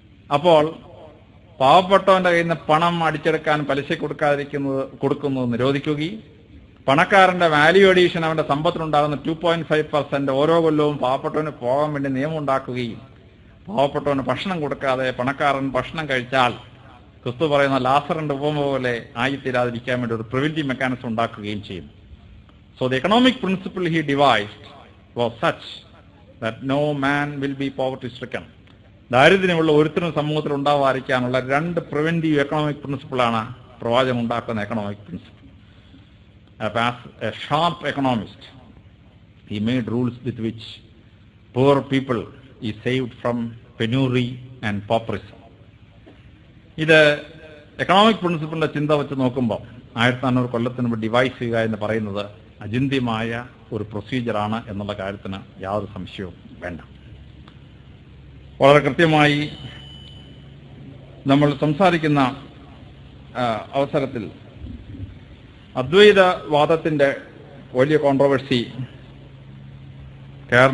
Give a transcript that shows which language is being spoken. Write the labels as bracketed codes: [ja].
[ml] അപ്പോൾ പാവപ്പെട്ടവന്റെ കയ്യിൽ നിന്ന് പണം അടിച്ചെടുക്കാൻ പലിശ കൊടുക്കുന്നത് നിരോധിക്കുകയും പണക്കാരന്റെ വാല്യൂ അഡീഷൻ അവന്റെ സമ്പത്തിനുണ്ടാകുന്ന 2.5% ഓരോ കൊല്ലവും പാവപ്പെട്ടവന് പോകാൻ വേണ്ടി നിയമം ഉണ്ടാക്കുകയും പാവപ്പെട്ടവന് ഭക്ഷണം കൊടുക്കാതെ പണക്കാരൻ ഭക്ഷണം കഴിച്ചാൽ ക്രിസ്തു പറയുന്ന ലാസറിന്റെ ഉപമ പോലെ ആയിത്തീരാതിരിക്കാൻ വേണ്ടി ഒരു പ്രിവെന്റീവ് മെക്കാനിസം ഉണ്ടാക്കുകയും ചെയ്യും. [en] So the economic principle he devised was such that no man will be poverty stricken. [ml] ദാരിദ്ര്യമുള്ള ഒരുത്തരും സമൂഹത്തിൽ ഉണ്ടാവാതിരിക്കാനുള്ള 2 പ്രിവെന്റീവ് എക്കണോമിക് പ്രിൻസിപ്പിളാണ് പ്രവാചകൻ ഉണ്ടാക്കുന്ന economic principle. [en] As a sharp economist, he made rules with which poor people is saved from penury and pauperism. [ml] ഇത് economic പ്രിൻസിപ്പിളിന്റെ ചിന്ത വെച്ച് നോക്കുമ്പോൾ 1400 കൊല്ലത്തിന് മുമ്പ് device ചെയ്യുക എന്ന് പറയുന്നത് അചിന്ത്യമായ ഒരു പ്രൊസീജിയറാണ് എന്നുള്ള കാര്യത്തിന് യാതൊരു സംശയവും വേണ്ട. വളരെ കൃത്യമായി നമ്മൾ സംസാരിക്കുന്ന അവസരത്തിൽ അദ്വൈതവാദത്തിന്റെ വലിയ കോൺട്രവേഴ്സി, കെ.ആർ.